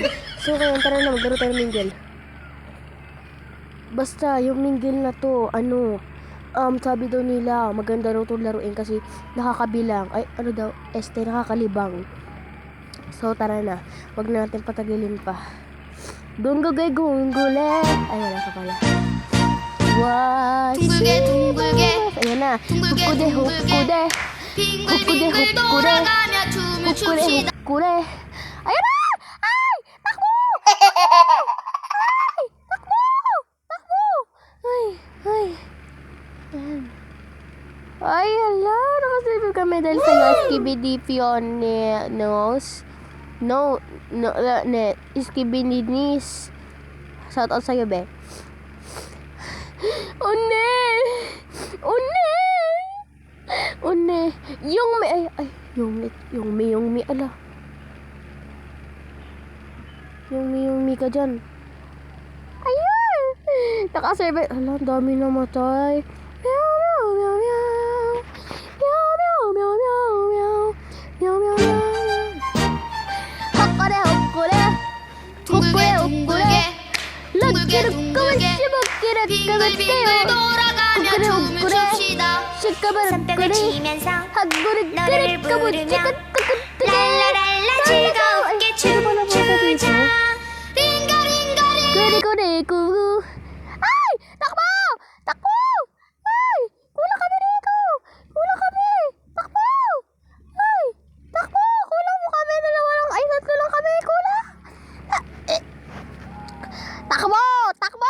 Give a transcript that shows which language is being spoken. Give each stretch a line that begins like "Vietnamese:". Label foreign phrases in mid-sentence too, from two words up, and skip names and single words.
Filipino: So kaya tara na, maglaro tayo ng mingle. Basta yung mingle na to, sabi daw nila, maganda daw itong laruin kasi nakakabilang. Ay, ano daw? Nakakalibang. So, tara na. Wag na natin patagilin pa. Gunggugay gunggule. Ay, wala pa pala.
Korean: 둥글게 둥글게
Filipino: Ayan na.
Korean: 둥글게 Hukkude. 빙글빙글 돌아가며 춤을 춥시다.
Filipino: Hukkude. Ayan na! Ay! Takbo! Ay! Takbo! Takbo! Ay! Ay! Ayan. Ay, hala. Nakasilip kami dahil sa Skibidi Pioneers. Skibidis. Shout out sa'yo, be. Une! Yung may, yung may, ala. Yung may ka dyan. Ayan! Nakasurvive. Ala, ang dami namatay. Meow, meow, meow, meow. Meow, meow, meow, meow, meow. Meow, meow, meow. Hokkore, hokkore. Hokkore, hokkore.
Korean: 둥글게 둥글게 빙글빙글 돌아가며 춤을 춥시다. 손뼉을 치면서 노래를 부르며 랄라랄라 즐겁게 춤추자. 링가링가링
Filipino: Kugu. Ay! Takbo! Takbo! Ay! Kulang kami dito! Kulang kami! Takbo! Ay! Takbo! Kulang mo kami! Dalawa lang! Ay, tatlo lang kami! Kulang! Takbo! Takbo!